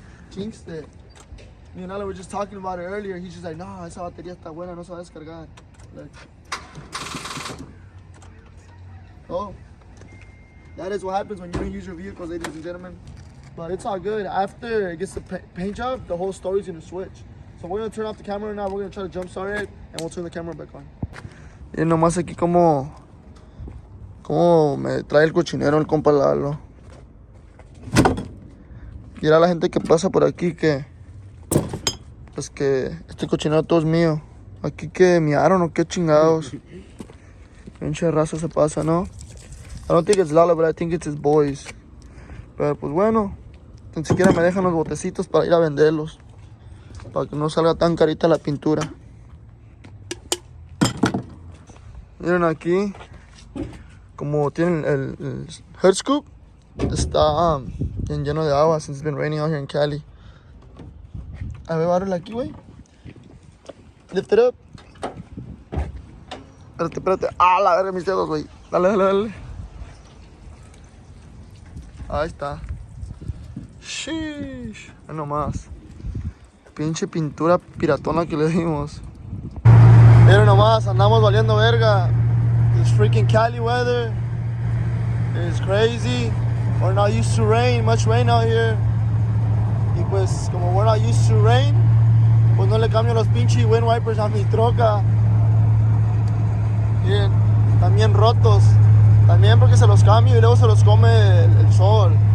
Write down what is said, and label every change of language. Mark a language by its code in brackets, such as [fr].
[en] Jinxed it. Me and Lalo were just talking about it earlier. He's just like, [es] no, esa batería está buena, no se va a descargar. [en] Look. Oh. That is what happens when you don't use your vehicles, ladies and gentlemen. But it's all good. After it gets the paint job, the whole story's gonna switch. So we're gonna turn off the camera now. We're gonna try to jump start it, and we'll turn the camera back on. [es] Y nomás aquí como me trae el cochinero el compa Lalo. Mira la gente que pasa por aquí que pues que este cochinero todo es mío. Aquí que miaron o qué chingados. Pinche raza se pasa, ¿no? [en] I don't think it's Lalo, but I think it's his boys. [es] Pero pues bueno, ni siquiera me dejan los botecitos para ir a venderlos, para que no salga tan carita la pintura. Miren aquí, como tienen el hood scoop, está bien lleno de agua [en] since it's been raining out here in Cali. [es] A ver, bárrela aquí, güey. [en] Lift it up. [es] Espérate. La verga, mis dedos, güey. Dale. Ahí está. Sheesh. Ahí nomás. Pinche pintura piratona que le dimos. Miren nomás, andamos valiendo verga. [en] This freaking Cali weather is crazy. We're not used to much rain out here. [es] Y pues, como [en] we're not used to rain, [es] pues no le cambio los pinches wind wipers a mi troca. Miren, también rotos. También porque se los cambio y luego se los come el sol.